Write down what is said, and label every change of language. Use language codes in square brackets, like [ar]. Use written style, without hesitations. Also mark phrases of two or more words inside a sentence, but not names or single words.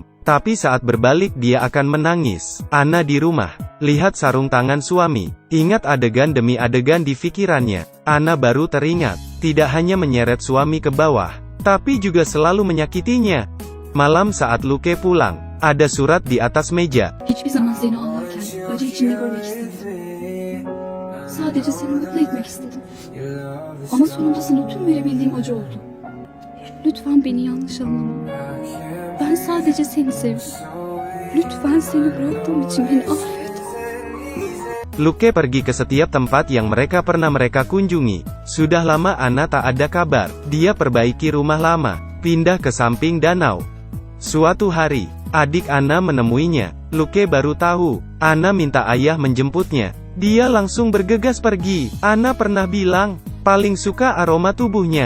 [id] Tapi saat berbalik dia akan menangis. Anna di rumah, lihat sarung tangan suami. Ingat adegan demi adegan di pikirannya. Anna baru teringat, tidak hanya menyeret suami ke bawah, tapi juga selalu menyakitinya. Malam saat Luke pulang, ada surat di atas meja. [tr] Hiçbir zaman seni ağlarken acı içinde görmek istemedim. Sadece seni mutlu etmek istedim. Ama sonunda sana tüm verebildiğim acı oldu. Lütfen beni yanlış anlama. Ben sadece seni sevdim. Lütfen seni bıraktığım için beni affet. [id] Luke pergi ke setiap tempat yang mereka pernah kunjungi. Sudah lama Anna tak ada kabar. Dia perbaiki rumah lama, pindah ke samping danau. Suatu hari, adik Anna menemuinya. Luke baru tahu, Anna minta ayah menjemputnya. Dia langsung bergegas pergi. Anna pernah bilang, paling suka aroma tubuhnya.